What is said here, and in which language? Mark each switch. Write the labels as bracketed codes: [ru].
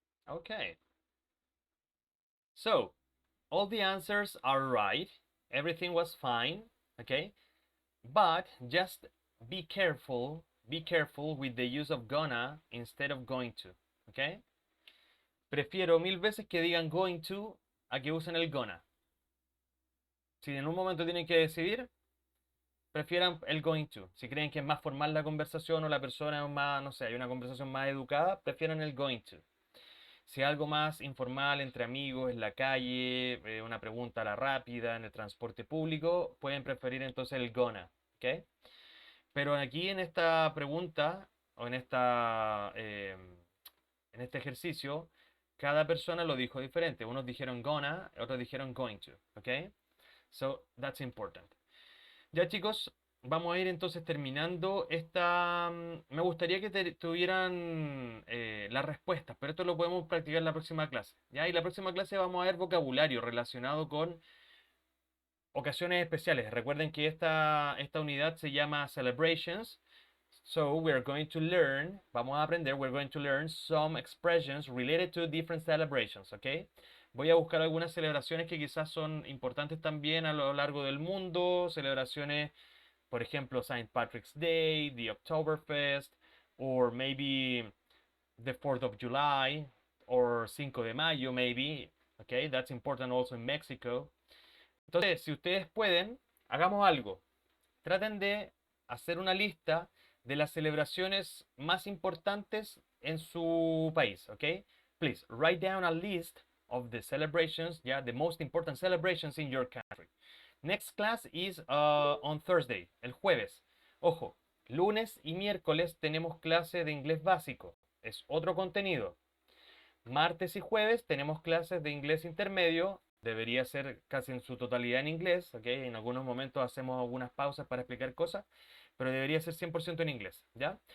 [en] Okay. So, all the answers are right. Everything was fine, okay? But just be careful with the use of gonna instead of going to, okay? [es] Prefiero 1000 veces que digan going to a que usen el gonna. Si en un momento tienen que decidir, prefieran el going to. Si creen que es más formal la conversación o la persona es más, no sé, hay una conversación más educada, prefieran el going to. Si es algo más informal entre amigos, en la calle, una pregunta a la rápida, en el transporte público, pueden preferir entonces el gonna, ¿ok? Pero aquí en esta pregunta o en este ejercicio, cada persona lo dijo diferente. Unos dijeron gonna, otros dijeron going to, ¿ok? [en] So, that's important. [es] Ya chicos, vamos a ir entonces terminando esta... Me gustaría que tuvieran las respuestas, pero esto lo podemos practicar en la próxima clase. ¿Ya? Y la próxima clase vamos a ver vocabulario relacionado con ocasiones especiales. Recuerden que esta unidad se llama Celebrations. [en] So we're going to learn, [es] vamos a aprender, [en] we're going to learn some expressions related to different celebrations, ¿ok? [es] Voy a buscar algunas celebraciones que quizás son importantes también a lo largo del mundo, celebraciones, por ejemplo, St. [en] Patrick's Day, the Oktoberfest, or maybe the 4th of July, or 5 de Mayo, maybe, okay? That's important also in Mexico. [es] Entonces, si ustedes pueden, hagamos algo. Traten de hacer una lista de las celebraciones más importantes en su país, ¿ok? [en] Please, write down a list of the celebrations, yeah, the most important celebrations in your country. Next class is on Thursday, [es] el jueves. Ojo, lunes y miércoles tenemos clase de inglés básico, es otro contenido. Martes y jueves tenemos clases de inglés intermedio, debería ser casi en su totalidad en inglés, ¿ok? En algunos momentos hacemos algunas pausas para explicar cosas, pero debería ser 100% en inglés, ¿ya?